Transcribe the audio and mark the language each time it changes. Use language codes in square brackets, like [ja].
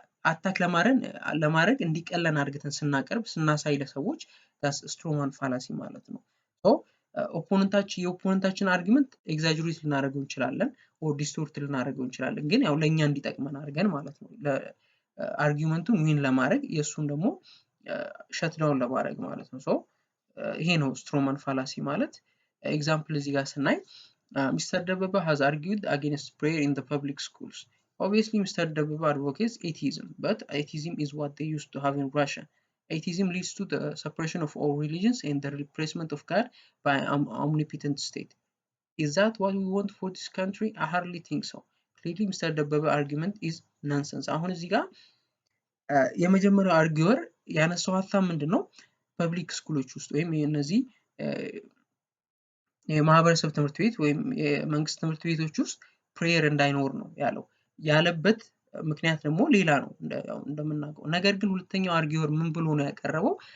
[am] አታክ ለማድረግ እንዲቀለን አድርገን ስናቀርብ ስናሳይ ለሰዎች ስትሮማን ፋላሲ ማለት ነው። ሶ የኦፖነንታችን አርጊመንት ኤግዛጁሬት ልናደርገው እንችላለን ኦር ዲስቶርት ልናደርገው እንችላለን፣ ግን ያው ለኛ እንዲጠቅመን አድርገን ማለት ነው። አርጊመንቱን ዊን ለማድረግ የእሱን ደግሞ ሸትዳውን ለማድረግ ማለት ነው። ሶ ይሄ ነው ስትሮማን ፋላሲ ማለት። ኤግዛምፕል እዚህ ጋር ስናይ Mr. [en] Dababa has argued against prayer in the public schools. Obviously, Mr. Dababa advocates atheism, but atheism is what they used to have in Russia. Atheism leads to the suppression of all religions and the replacement of God by an omnipotent state. Is that what we want for this country? I hardly think so. Clearly, Mr. Dababa argument is nonsense. [am] አሁን እዚህ ጋር የመጀመሪያው አርጊወር ያነሳው ሀሳብ ምንድን ነው? ፐብሊክ ስኩሎች ውስጥ ወይም እነዚህ የማህበረሰብ ትምህርት ቤት ወይም የመንግስት ትምህርት ቤቶች ውስጥ ፕሬየር እንዳይኖር ነው ያለበት ምክንያት ደግሞ ሌላ ነው እንደምናውቀው። ነገር ግን ሁለተኛው አርጊወር ምን ብሎ ነው ያቀረበው?